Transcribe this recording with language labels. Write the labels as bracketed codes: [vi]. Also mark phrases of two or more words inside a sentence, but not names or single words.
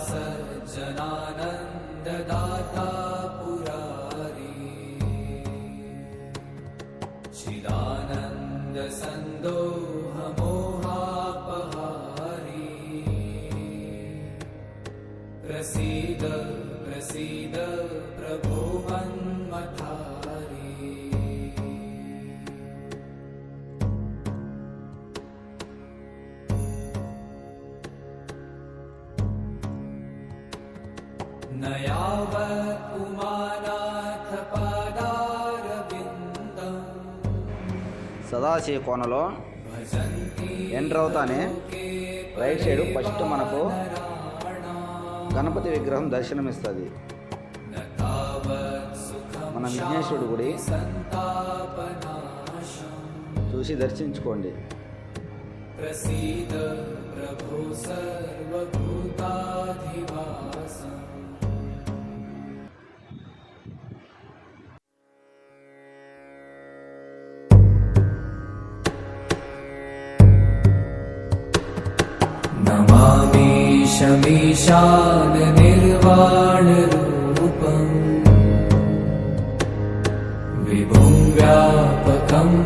[sa] सज्जनानन्ददाता पुरारी चिदानन्दसन्दोहमोहापहारी प्रसीद प्रसीद प्रभो मन्मथारी न यावत् उमानाथ पादारविन्दम् [te] సదాశివ కోనలో [sa] भजन्ति [te] ఎంటర్ అవుతానే [en] right side first [te] మనకు గణపతి విగ్రహం దర్శనమిస్తుంది. [sa] न तावत् सुखं [te] మన విఘ్నేశ్వరుడు గుడి [sa] सन्तापनाशम् [te] చూసి దర్శించుకోండి. [sa] प्रसीद प्रभो सर्वभूताधिवासम् नमामि शमीशान निर्वाणरूपम् विभुं व्यापकं